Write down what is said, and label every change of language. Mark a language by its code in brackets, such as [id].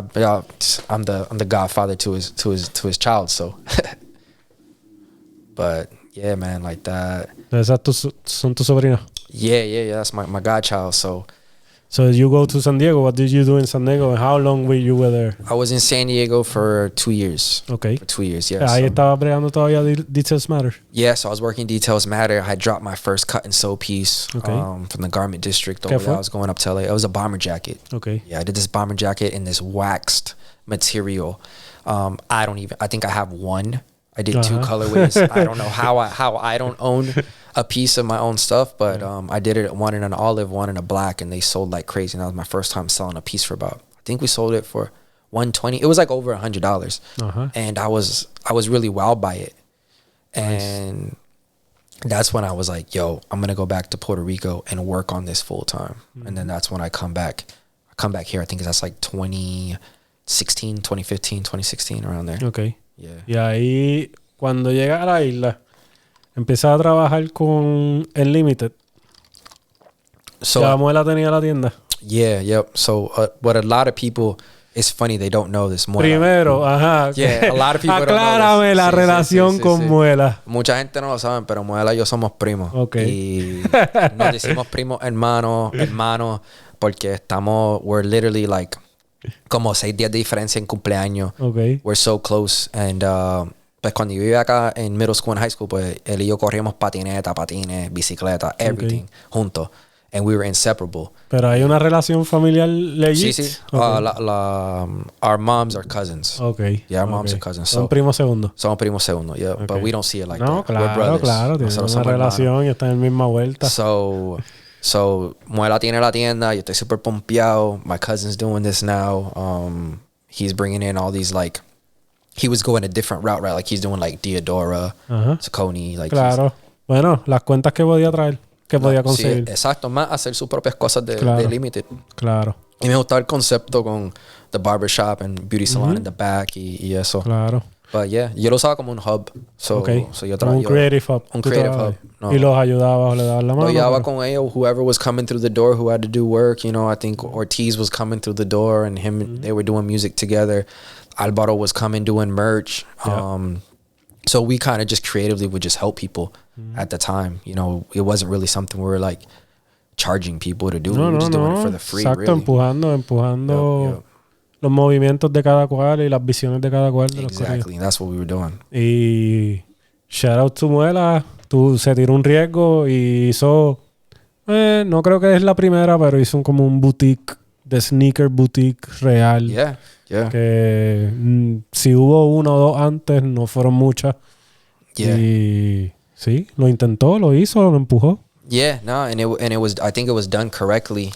[en] I'm the godfather to his child. So, but yeah, man, like that. [es] Esas son tu sobrina. [en] Yeah. That's my godchild. So, So you go to San Diego. What did you do in San Diego? And how long were you there? I was in San Diego for 2 years. Okay. For 2 years, yeah. [es] Ahí estaba bregando todavía Details Matter. [en] Yeah, so I was working Details Matter. I dropped my first cut and sew piece from the garment district over there. I was going up to LA. It was a bomber jacket. Okay. Yeah, I did this bomber jacket in this waxed material. I think I have one. I did 2 colorways. I don't know how I don't own a piece of my own stuff, but I did it one in an olive, one in a black, and they sold like crazy. And that was my first time selling a piece for about, I think we sold it for $120. It was like over $100. And I was really wowed by it. And that's when I was like, yo, I'm gonna go back to Puerto Rico and work on this full time. And then that's when I come back here. I think that's like 2016, 2015, 2016, around there. Okay. Yeah. [es] Y ahí, cuando llegas a la isla, empezaba a trabajar con el Limited. [en] So [es] la muela tenía la tienda. [en] Yeah, yep. So what a lot of people, it's funny, they don't know this. [es] Muela. Primero, ajá. [en] Yeah, a lot of people [es] aclárame la relación con Muela. Mucha gente no lo sabe, pero Muela y yo somos primos. [en] Okay. [es] Y nos decimos primos hermanos, porque [en] we're literally like [es] como 6 días de diferencia en cumpleaños. [en] Okay. We're so close. And [es] pues cuando yo vivía acá en [en] middle school and high school, [es] pues él y yo corríamos patines, bicicleta, [en] everything, [es] juntos. [en] And we were inseparable. [es] Pero hay una relación familiar legit. Sí. [en] Okay. Our moms are cousins. Okay. Yeah, our moms are cousins. [es] Son primos segundos. Somos primos segundos, yeah. Okay. [en] But we don't see it like that. [es] Claro, [en] we're brothers. [es] Claro. Tienen una relación y están en la misma vuelta. So Muela tiene la tienda. Yo estoy super pompeado. [en] My cousin's doing this now. He's bringing in all these like... He was going a different route, right? Like he's doing like Diodora, Saucony. Like [es] claro. Bueno, las cuentas que podía traer. Que podía conseguir. Sí, exacto, más hacer sus propias cosas de Limited. Claro. Y me gustaba el concepto con [en] the barbershop and beauty salon in the back [es] y eso. Claro. [en] But yeah, [es] yo lo usaba como un hub. So yo un creative hub. Un creative hub. No. Y los ayudabas o le dabas la mano. Lo ayudaba con ellos, [en] whoever was coming through the door who had to do work. You know, I think Ortiz was coming through the door and they were doing music together. Alvaro was coming doing merch. Yeah. So we kind of just creatively would just help people at the time. You know, it wasn't really something we were like charging people to do. We were just doing it for the free. [es] Exacto, [en] really. [es] empujando los movimientos de cada cual y las visiones de cada cual. [en] Exactly, that's what we were doing. [es] Y [en] shout out to [es] Muela, se tiró un riesgo y hizo, no creo que es la primera, pero hizo como un boutique, de sneaker boutique real. [en] Yeah. [es] Que si hubo 1 o 2 antes, no fueron muchas. [en] Yeah. [es] Y sí, lo intentó, lo hizo, lo empujó. [en] Yeah, no, and it was, I think it was done correctly.